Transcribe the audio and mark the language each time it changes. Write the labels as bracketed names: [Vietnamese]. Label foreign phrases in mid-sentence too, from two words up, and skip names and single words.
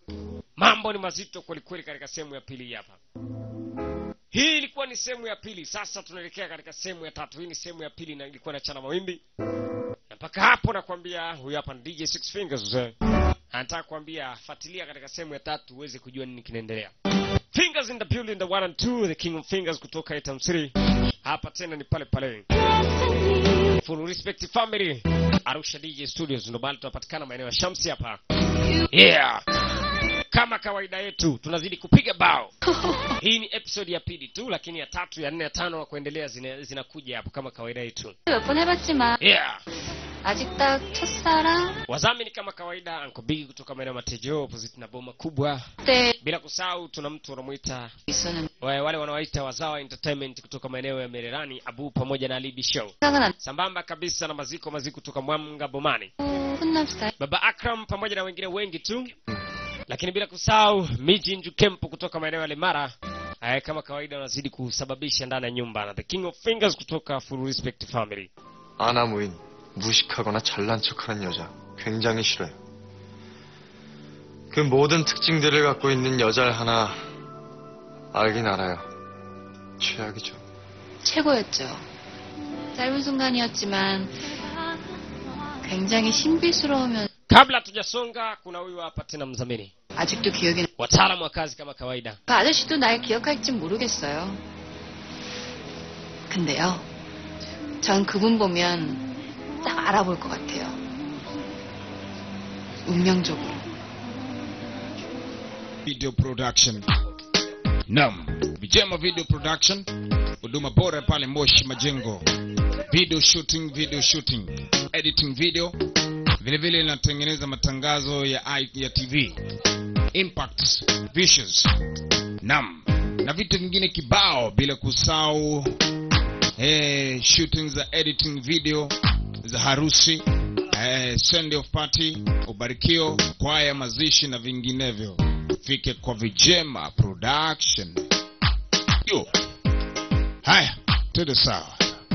[Swahili] Mambo ni mazito kweli kweli katika sehemu ya pili hapa. Hii ilikuwa ni sehemu ya pili. Sasa tunaelekea katika sehemu ya tatu. Hii ni sehemu ya pili na ilikuwa na chana mawimbi. Na mpaka hapo nakwambia huyu hapa ni DJ Six Fingers. Anataka kuambia fuatilia katika sehemu ya tatu uweze kujua nini kinaendelea. [English] Fingers in the building, the 1 and 2, the King of Fingers kutoka Item City. [Swahili] Hapa tena ni pale pale. Full respect family. Arusha DJ Studios ndo bali tunapatikana maeneo ya Shamsi hapa. Yeah. Kama kawaida yetu tunazidi kupiga bao. Hii ni episode ya pili tu, lakini ya tatu, ya 4, ya 5 na kuendelea zinakuja hapo kama kawaida yetu. [Korean] 몇 번 해봤지만 Yeah. 아직 딱 첫사랑. [Swahili] Wazamini kama kawaida Uncle Big kutoka maeneo Matejo opposite na boma kubwa. Bila kusahau tuna mtu anamuita wale wanaoita Wazawa Entertainment kutoka maeneo ya Mererani, Abu pamoja na Alibi Show. Sambamba kabisa na maziko kutoka Mwanga Bomani. Baba Akram pamoja na wengine wengi tu. Lakini bila kusahau Miji Njukempo kutoka maeneo ya Lemara. Kama kawaida wanazidi kusababisha ndani ya nyumba, na [English] the King of Fingers [Swahili] kutoka Full Respect Family. [Korean] 아나무인, 무식하거나 잘난 척하는 여자 굉장히 싫어요. 그 모든 특징들을 갖고 있는 여자를 하나 알긴 알아요. 최악이죠. 최고였죠. 짧은 순간이었지만 굉장히 신비스러우면 [Swahili] Kabla tujasonga kuna huyu hapa tena mzamini. [Korean] 아직도 기억이 [Swahili] Wataalamu wa kazi kama kawaida. [Korean] 그 아저씨도 날 기억할지 모르겠어요. 근데요. 전 그분 보면 딱 알아볼 것 같아요. 운명적으로. [English] Video production. [Swahili] Naam, Vijema Video Production. Huduma bora pale Moshi Majengo. [English] Video shooting, editing video. [Swahili] Vile vile natengeneza matangazo ya TV. Impact Visuals. Naam, na vitu vingine kibao bila kusahau shooting za [English] editing video [Swahili] za harusi, [English] send off party, [Swahili] ubarikio, kwaya, mazishi na vinginevyo. Fike kwa Vijema Production. Haya, twende sawa.